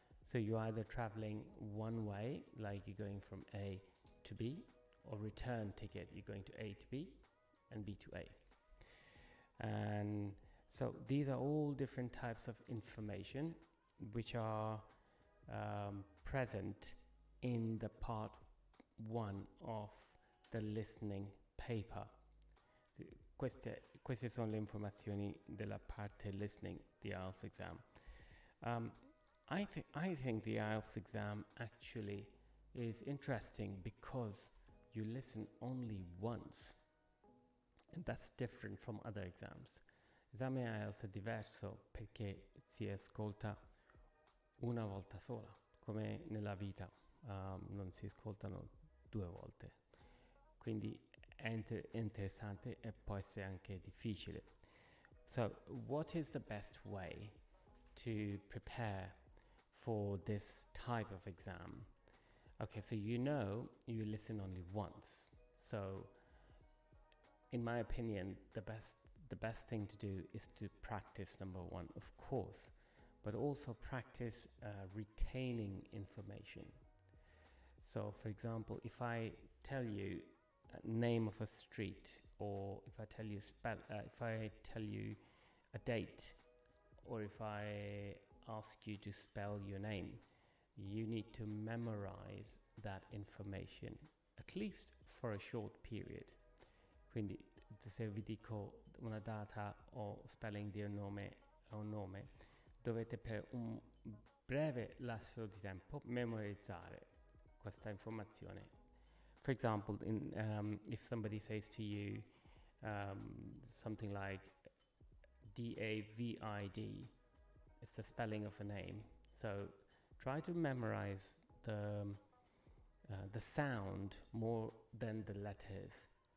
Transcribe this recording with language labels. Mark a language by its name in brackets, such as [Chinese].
[English] So you're either traveling one way, like you're going from A to B, or return ticket, you're going to A to B and B to A. And so these are all different types of information which are present in the part 1 of the listening paper. [Italian] Queste sono le informazioni della parte listening di IELTS exam. [English] I think the IELTS exam actually is interesting because you listen only once, and that's different from other exams. [Italian] L'esame IELTS è diverso perché si ascolta una volta sola, come nella vita, non si ascoltano 2 volte. Quindi è interessante e può essere anche difficile. [English] So, what is the best way to prepare for this type of exam? Okay, so you listen only once. So, in my opinion, the best thing to do is to practice, number 1, of course, but also practice retaining information. So, for example, if I tell you a name of a street, or if I tell you a date, or if I ask you to spell your name, you need to memorize that information, at least for a short period. [Italian] Quindi se vi dico una data o spelling di un nome, dovete per un breve lasso di tempo memorizzare questa informazione. [English] For example, if somebody says to you something like DAVID, it's the spelling of a name. So try to memorize the sound more than the letters.